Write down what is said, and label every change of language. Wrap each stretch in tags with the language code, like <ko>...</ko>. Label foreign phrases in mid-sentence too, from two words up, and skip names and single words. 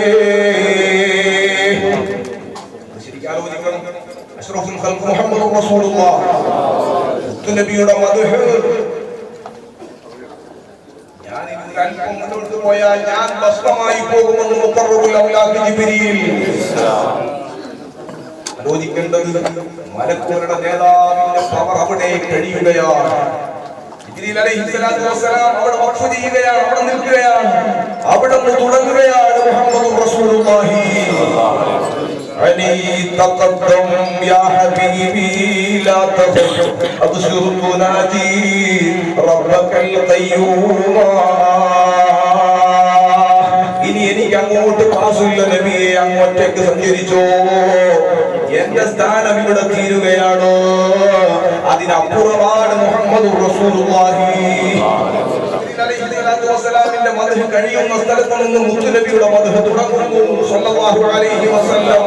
<ar>أشرف الخلق محمد رسول الله</ar> <ml>നബിയുടെ മദ്ഹ് ഞാൻ അല്പം മുന്നോട്ട് പോയാൽ ഞാൻ ഭസ്മമായി പോകുമെന്ന്</ml> <ar>مقرب الأملاك</ar> <ml>ജിബ്രീൽ. ആലോചിക്കേണ്ടത് മലക്കുകളുടെ നേതാവിന്റെ പവർ അവിടെ കഴിയുകയാണ്. ജിബ്രീൽ</ml> <ar>عليه الصلاة والسلام</ar> <ml>അവിടെ വഖഫ് ചെയ്യുകയാണ്, അവിടെ നിൽക്കുകയാണ്, അവിടെ തുടങ്ങുകയാണ്</ml> <ar>محمد رسول الله. علي تقدم يا حبيبي لا تخف أبشر تنادي ربك القيوم.</ar> <ml>ഇനി എനിക്ക് അങ്ങോട്ട് പാസില്ല നബിയെ, അങ്ങോട്ടേക്ക് സഞ്ചരിച്ചോ. എന്റെ സ്ഥാനം ഇവിടെ തീരുകയാണോ? അതിനപ്പുറമാണ്</ml> <ar>محمد رسول الله.</ar> <ml>അലൈഹിസ്സലാമിന്റെ മദ്ഹ് കഴിയുന്ന സ്ഥലത്ത് നിന്ന് മുത്തുനബിയുടെ മദ്ഹ് തുടങ്ങുന്നു</ml> <ar>صلى الله عليه وسلم.</ar>